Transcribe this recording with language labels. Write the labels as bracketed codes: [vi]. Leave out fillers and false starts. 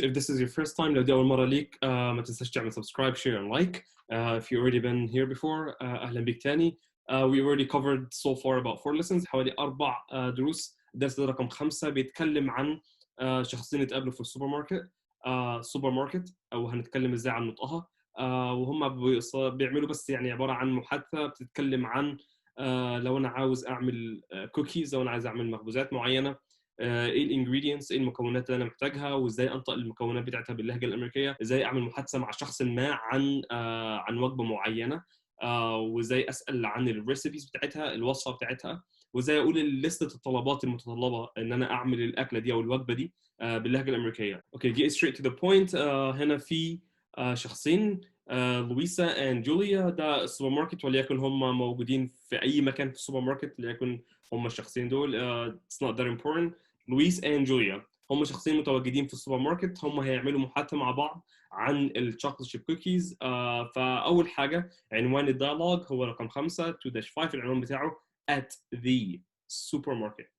[en] If this is your first time, [ar] لو دي أول مرة ليك ما تنساش تعمل [en] subscribe, share and like. If you already been here before, [ar] أهلا بيك تاني. [en] We already covered so far about 4 lessons، [ar] حوالي 4 دروس. الدرس ده رقم 5 بيتكلم عن شخصين اتقابلوا في السوبر ماركت. سوبر ماركت، أو هنتكلم إزاي عن نطقها. وهم بيعملوا بس يعني عبارة عن محادثة بتتكلم عن لو أنا عاوز أعمل كوكيز، لو أنا عايز أعمل مخبوزات معينة، ايه الانجريدينتس، ايه المكونات اللي انا محتاجها، وازاي انطق المكونات بتاعتها باللهجه الامريكيه، ازاي اعمل محادثه مع شخص ما عن وجبه معينه، وازاي اسال عن الريسيبيز بتاعتها، الوصفه بتاعتها، وازاي اقول لسته الطلبات المتطلبه ان انا اعمل الاكله دي او الوجبه دي باللهجه الامريكيه. [en] Okay, get straight to the point. [ar] هنا في شخصين، لويسا اند جوليا. ده السوبر ماركت، وليكن هم موجودين في اي مكان في السوبر ماركت، ليكن هم الشخصين دول. [en] it's not that important. [ar] لويس اند جوليا هم شخصين متواجدين في السوبر ماركت، هم هيعملوا محادثه مع بعض عن الشوكليت شيب كوكيز. فاول حاجه عنوان الديالوج هو رقم 5 2-5. العنوان بتاعه [en] at the supermarket.